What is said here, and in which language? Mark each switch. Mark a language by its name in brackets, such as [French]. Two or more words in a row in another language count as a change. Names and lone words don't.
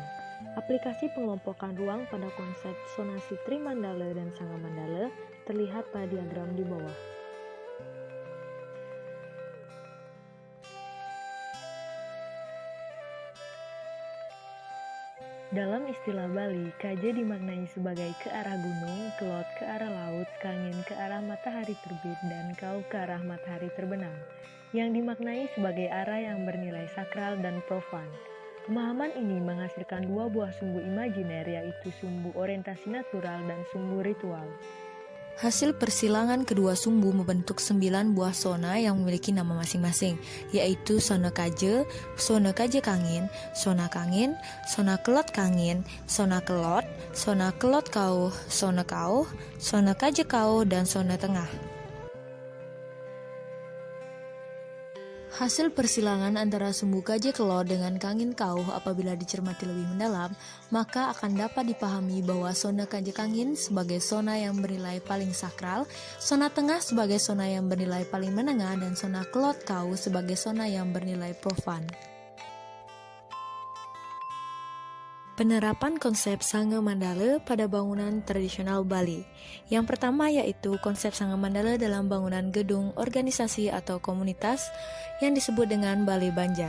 [Indonesian] Aplikasi pengelompokan ruang pada konsep sonasi Trimandala dan Sangga Mandala terlihat pada diagram di bawah. Dalam istilah Bali, kaja dimaknai sebagai ke arah gunung, kelot ke arah laut, kangin ke arah matahari terbit, dan kau ke arah matahari terbenam, yang dimaknai sebagai arah yang bernilai sakral dan profan. Pemahaman ini menghasilkan dua buah sumbu imajiner, yaitu sumbu orientasi natural dan sumbu ritual. Hasil persilangan kedua sumbu membentuk 9 buah sona yang memiliki nama masing-masing, yaitu sona kaje kangin, sona kelot, sona kelot kauh, sona kaje kauh, dan sona tengah. Hasil persilangan antara sumbu kaje kelot dengan kangin kauh apabila dicermati lebih mendalam, maka akan dapat dipahami bahwa sona kaje kangin sebagai sona yang bernilai paling sakral, sona tengah sebagai sona yang bernilai paling menengah, dan sona kelot kauh sebagai sona yang bernilai profan. Penerapan konsep Sangga Mandala pada bangunan tradisional Bali. Yang pertama yaitu konsep Sangga Mandala dalam bangunan gedung organisasi atau komunitas yang disebut dengan Balai Banjar.